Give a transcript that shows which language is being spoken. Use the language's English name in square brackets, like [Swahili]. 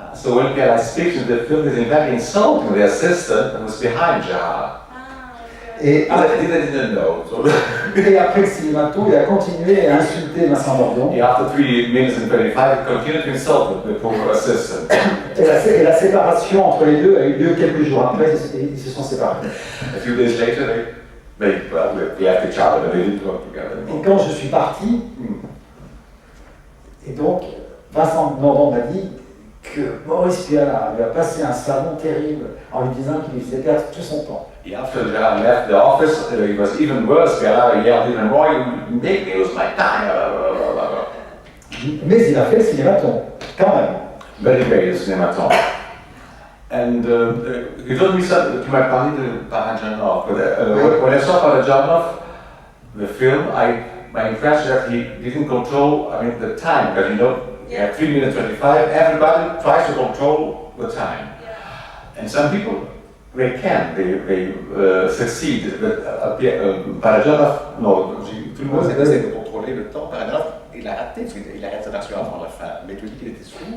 [English] So when Pialat speaks in the film, he's in fact insulting the assistant who was behind Jarre. [French] Et [English] Didn't know. So [French] et après le cinématon, il a continué à insulter Vincent Nordon. [English] after 3 minutes and 25, he continued to insult the poor assistant. [French] Et la séparation entre les deux a eu lieu quelques jours après, ils se sont séparés. [English] A few days later, they left each other, but they didn't work together [French] Et [English] anymore. [French] quand je suis parti, et donc Vincent Nordon m'a dit que Maurice Pialat lui a passé un savon terrible en lui disant qu'il lui faisait perdre tout son temps. [English] After Jarre left the office, it was even worse. Pialat yelled even more, "You make me lose my time." Blah, blah, blah. [French] Mais il a fait le cinématon, quand même. [English] But he made a cinématon. And you told me that [French] tu m'as parlé de Parajanov. [English] When I saw Parajanov, the film, my impression that he didn't control, the time, because you have 3 minutes 25, everybody tries to control the time. Yeah. And some people, they can, they succeed, but Parajanov, no. [French] Tout le monde essaie de contrôler le temps. Par exemple, il a raté, parce qu'il arrête sa version avant la fin. Mais tu dis qu'il était sourd.